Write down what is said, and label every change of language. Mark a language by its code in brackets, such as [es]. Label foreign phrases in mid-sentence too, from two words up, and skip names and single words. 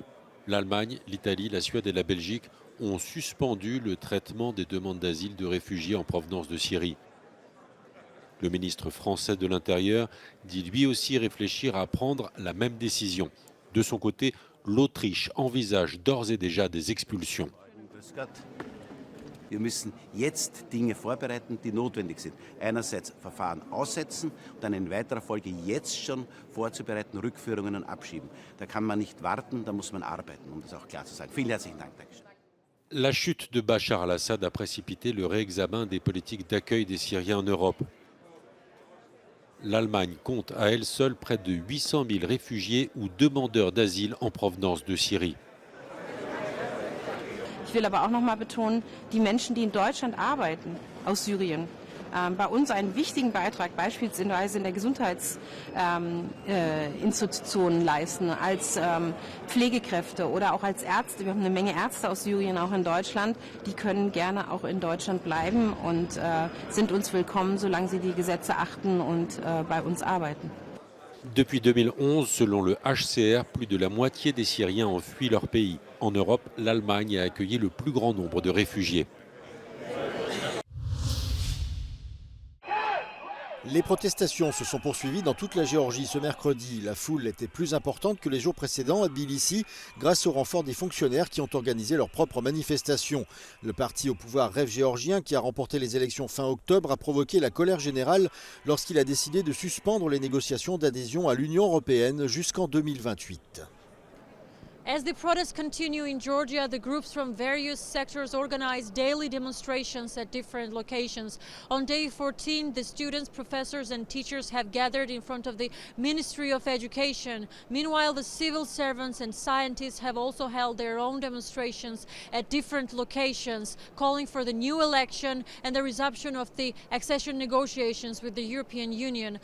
[fr] L'Allemagne, l'Italie, la Suède et la Belgique ont suspendu le traitement des demandes d'asile de réfugiés en provenance de Syrie. Le ministre français de l'Intérieur dit lui aussi réfléchir à prendre la même décision. De son côté, l'Autriche envisage d'ores et déjà des expulsions. [de] Wir müssen jetzt Dinge vorbereiten, die notwendig sind. Einerseits Verfahren aussetzen und dann in weiterer Folge jetzt schon vorzubereiten, Rückführungen und Abschieben. Da kann man nicht warten, da muss man arbeiten, um das auch klar zu sagen. Vielen herzlichen Dank. [fr] La chute de Bachar al-Assad a précipité le réexamen des politiques d'accueil des Syriens en Europe. L'Allemagne compte à elle seule près de 800 000 réfugiés ou demandeurs d'asile en provenance de Syrie. [de] Ich will aber auch noch mal betonen, die Menschen, die in Deutschland arbeiten, aus Syrien, bei uns einen wichtigen Beitrag beispielsweise in der Gesundheitsinstitutionen leisten, als Pflegekräfte oder auch als Ärzte. Wir haben eine Menge Ärzte aus Syrien auch in Deutschland. Die können gerne auch in Deutschland bleiben und sind uns willkommen, solange sie die Gesetze achten und bei uns arbeiten. [fr] Depuis 2011, selon le HCR, plus de la moitié des Syriens ont fui leur pays. En Europe, l'Allemagne a accueilli le plus grand nombre de réfugiés. Les protestations se sont poursuivies dans toute la Géorgie ce mercredi. La foule était plus importante que les jours précédents à Tbilissi grâce au renfort des fonctionnaires qui ont organisé leur propre manifestation. Le parti au pouvoir Rêve géorgien, qui a remporté les élections fin octobre, a provoqué la colère générale lorsqu'il a décidé de suspendre les négociations d'adhésion à l'Union européenne jusqu'en 2028. [en] As the protests continue in Georgia, the groups from various sectors organize daily demonstrations at different locations. On day 14, the students, professors and teachers have gathered in front of the Ministry of Education. Meanwhile, the civil servants and scientists have also held their own demonstrations at different locations, calling for the new election and the resumption of the accession negotiations with the European Union.